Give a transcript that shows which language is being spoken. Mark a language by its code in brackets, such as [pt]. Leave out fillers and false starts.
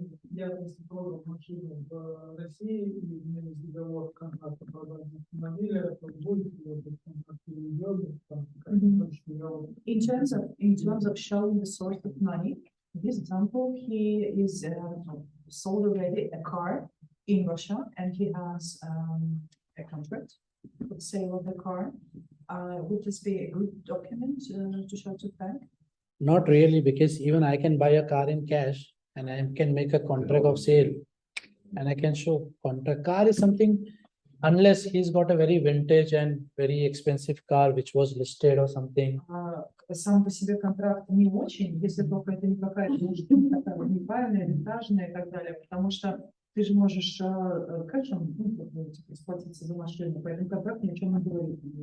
[ru] Я просто продал машину в России, и у меня есть договор контракта продажи автомобиля, то будет этот контракт переведен, там, [en] In terms of showing the source of money, this example, he is sold already a car in Russia, and he has a contract for the sale of the car. Would this be a good document to show to bank? Not really, because even I can buy a car in cash and I can make a contract of sale and I can show contract. Car is something, unless he's got a very vintage and very expensive car which was listed or something. [ru] Сам по себе контракт не очень, если только это не какая-то, может быть, такая неправильная, винтажная и так далее, потому что ты же можешь кэшем расплатиться за машину, поэтому контракт ни о чем не говорит.